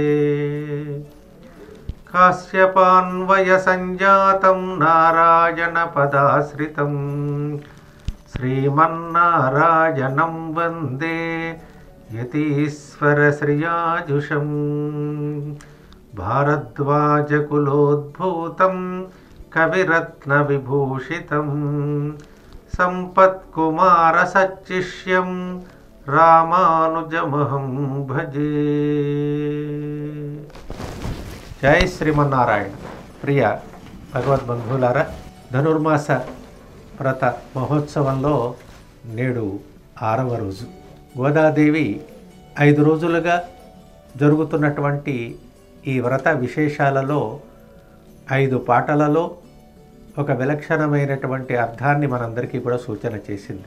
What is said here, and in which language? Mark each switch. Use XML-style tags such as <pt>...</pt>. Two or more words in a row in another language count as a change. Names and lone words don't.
<sa>काश्यपान्वयसञ्जातं नारायणपदाश्रितं श्रीमन्नारायणं वन्दे यतीश्वरश्रियाजुषं। भारद्वाजकुलोद्भूतं कविरत्नविभूषितं सम्पत्कुमारसच्चिष्यं रामानुजमहं भजे।</sa> <te>జై శ్రీమన్నారాయణ. ప్రియ భగవద్బంధువులారా, ధనుర్మాస వ్రత మహోత్సవంలో నేడు 6వ రోజు. గోదాదేవి 5 రోజులుగా జరుగుతున్నటువంటి ఈ వ్రత విశేషాలలో 5 పాటలలో ఒక విలక్షణమైనటువంటి అర్థాన్ని మనందరికీ కూడా సూచన చేసింది.</te>